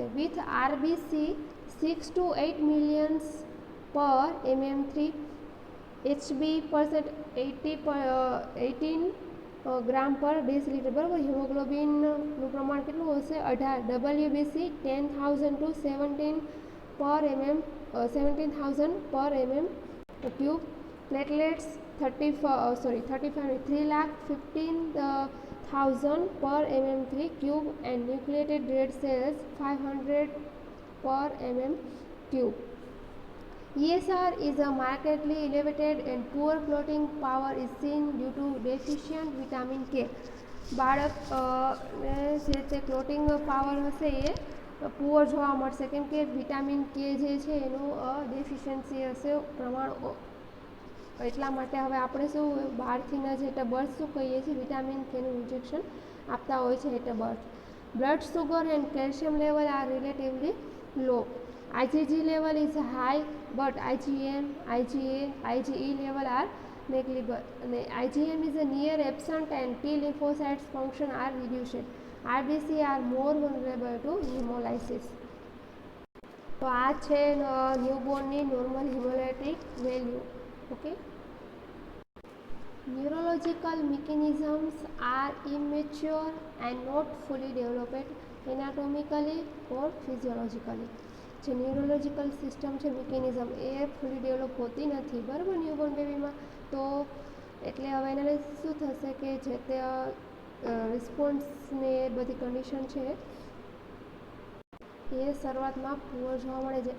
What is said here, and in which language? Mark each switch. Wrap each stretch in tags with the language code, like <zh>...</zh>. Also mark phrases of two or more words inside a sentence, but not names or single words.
<en>with RBC 6 to 8 millions per mm3, Hb percent 18 gram per deciliter.</en> <gu>બરાબર, હિમોગ્લોબિનનું પ્રમાણ કેટલું હશે 18.</gu> <en>WBC 10,000 to 17,000 પર mm3. પ્લેટલેટ્સ 3,15,000 per mm3 cube and nucleated red cells 500 per mm cube. ESR is a markedly elevated and poor clotting power is seen due to deficient vitamin K.</en> <gu>બાળક જે તે</gu> <en>clotting power</en> <gu>હશે એ પુઅર જોવા મળશે કેમ કે</gu> <en>vitamin K</en> <gu>જે છે એનું ડેફિશિયન્સી હશે પ્રમાણ. એટલા માટે હવે આપણે શું બહારથીના જે બર્થ શું કહીએ છીએ વિટામિન કેનું ઇન્જેક્શન આપતા હોય છે એટલે બર્થ.</gu> <en>blood sugar and calcium level are relatively low. IgG level is high but IgM, IgA, IgE level are negligible. IgM is near absent and T lymphocytes function are reduced. RBC are more vulnerable to hemolysis.</en> <gu>તો આ છે ન્યૂબોર્નની</gu> <en>normal hemolytic value. okay, neurological mechanisms are immature and not fully developed anatomically or physiologically.</en> <gu>જે</gu> <en>neurological system</en> <gu>છે મિકેનિઝમ એ</gu> <en>fully develop</en> <gu>હોતી નથી બરાબર ન્યૂબોર્ન બેબીમાં. તો એટલે હવે એને શું થશે કે જે તે રિસ્પોન્સને બધી કન્ડિશન છે એ શરૂઆતમાં પુઅર જોવા મળે છે.</gu>